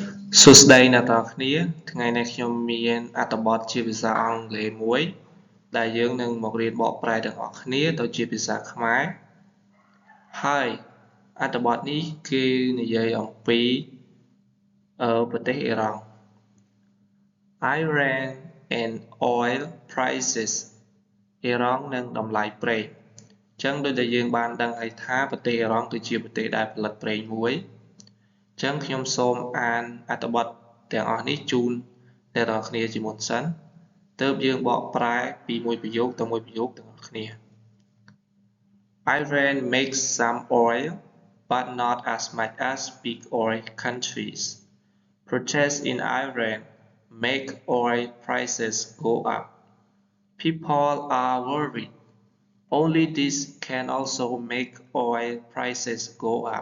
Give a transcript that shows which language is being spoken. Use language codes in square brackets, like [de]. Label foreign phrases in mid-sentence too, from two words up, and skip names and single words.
[km] សួស្តីអ្នកទាំងអស់គ្នាថ្ងៃនេះខ្ញុំមានអត្ថបទជាភាសាអង់គ្លេសមួយដែលយើងនឹងមករៀនបកប្រែទាំងអស់គ្នាទៅជាភាសាខ្មែរហើយអត្ថបទនេះគឺនិយាយអំពីប្រទេសអ៊ីរ៉ង់ [en] Iran and oil prices [km] អ៊ីរ៉ង់និងតម្លៃប្រេងអញ្ចឹងដូចដែលយើងបានដឹងហើយថាប្រទេសអ៊ីរ៉ង់គឺជាប្រទេសដែលផលិតប្រេងមួយអញ្ចឹងខ្ញុំសូមអានអត្ថបទទាំងអស់នេះជូនអ្នកទាំងអស់គ្នាជាមុនសិនទើបយើងបកប្រែពីមួយប្រយោគទៅមួយប្រយោគទាំងអស់គ្នា [en] Iran makes some oil but not as much as big oil countries. Protests in Iran make oil prices go up. People are worried. Only this can also make oil prices go up.